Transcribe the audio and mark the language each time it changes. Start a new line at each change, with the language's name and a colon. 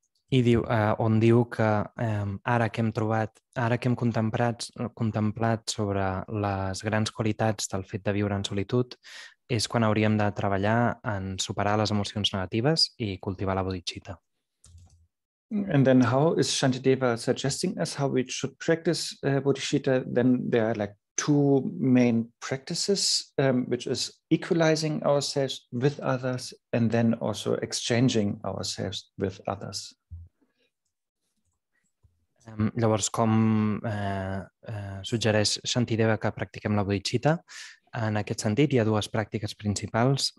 Catalan: I diu que ara que hem contemplat sobre les grans qualitats del fet de viure en solitud, és quan hauríem de treballar en superar les emocions negatives i cultivar la bodhicitta.
English: And then how is Shantideva suggesting us how we should practice bodhicitta? Then there are like two main practices, which is equalizing ourselves with others and then also exchanging ourselves with others.
Catalan: Llavors, com suggereix Shantideva que practiquem la bodhicitta, en aquest sentit hi ha dues pràctiques principals.